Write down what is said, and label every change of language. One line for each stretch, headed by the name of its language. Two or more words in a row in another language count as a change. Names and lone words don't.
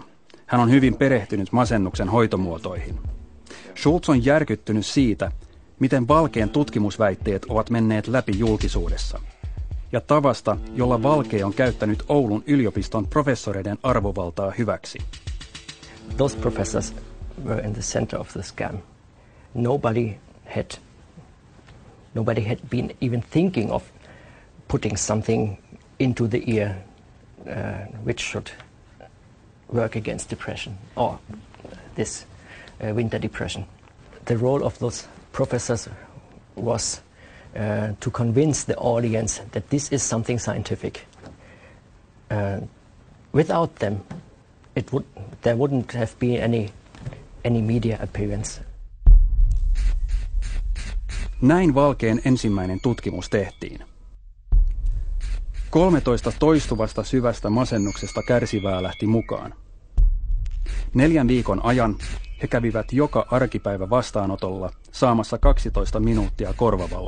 Finnish: Hän on hyvin perehtynyt masennuksen hoitomuotoihin. Schultz on järkyttynyt siitä, miten Valkeen tutkimusväitteet ovat menneet läpi julkisuudessa, ja tavasta, jolla Valkee on käyttänyt Oulun yliopiston professoreiden arvovaltaa hyväksi.
English: Those professors were in the center of the scam. Nobody had been even thinking of putting something into the ear which should work against depression or this winter depression. The role of those professors was to convince the audience that this is something scientific. Without them, there wouldn't have been any media appearance.
Finnish: Näin Valkeen ensimmäinen tutkimus tehtiin. 13 toistuvasta syvästä masennuksesta kärsivää lähti mukaan. 4 viikon ajan he kävivät joka arkipäivä vastaanotolla saamassa 12 minuuttia korvavaloa.